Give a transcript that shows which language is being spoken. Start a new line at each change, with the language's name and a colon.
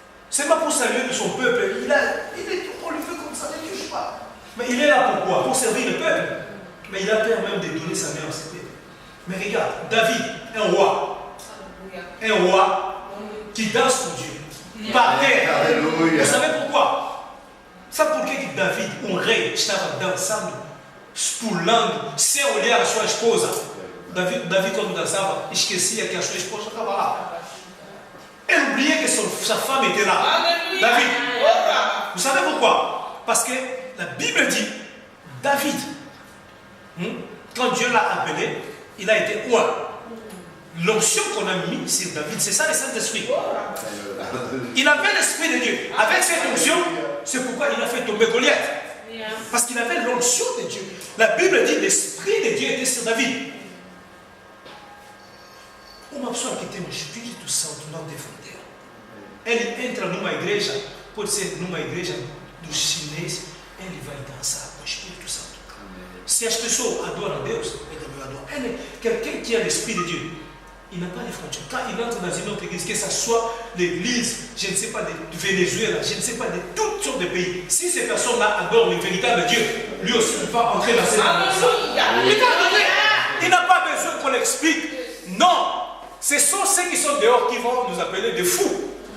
French: C'est pas pour saluer de son peuple, on lui fait comme ça, ne touche pas. Mais il est là pourquoi? Pour servir le peuple. Mais il a peur même de donner sa main à ce peuple. Mais regarde, David, un roi qui danse pour Dieu, par terre. Vous savez pourquoi?
Portuguese: Sabe por que David, rei, estava dançando, pulando, sem olhar a sua esposa? David, quando dançava, esquecia que a sua esposa estava lá.
French: Elle oubliait que sa femme était là. Alléluia. David. Vous savez pourquoi? Parce que la Bible dit, David, quand Dieu l'a appelé, il a été oint. L'onction qu'on a mis sur David, c'est ça le Saint-Esprit. Il avait l'Esprit de Dieu. Avec cette onction, c'est pourquoi il a fait tomber Goliath. Parce qu'il avait l'onction de Dieu. La Bible dit l'Esprit de Dieu était sur David.
Portuguese: Uma pessoa que tem o Espírito Santo não tem fronteira. Ele entra numa igreja, pode ser numa igreja dos chineses, ele vai dançar com o Espírito Santo. Se as pessoas adoram a Deus, ele também adora.
French: Quelqu'un qui a l'Esprit de Dieu, il n'a pas de frontières. Quand il entre dans une autre église, que ce soit l'église, je ne sais pas, du Venezuela, je ne sais pas, de toutes sortes de pays, si ces personnes-là adorent le véritable Dieu, lui aussi il va entrer dans cette église. Il n'a pas besoin qu'on l'explique. Non. Ce sont ceux qui sont dehors qui vont nous appeler des fous.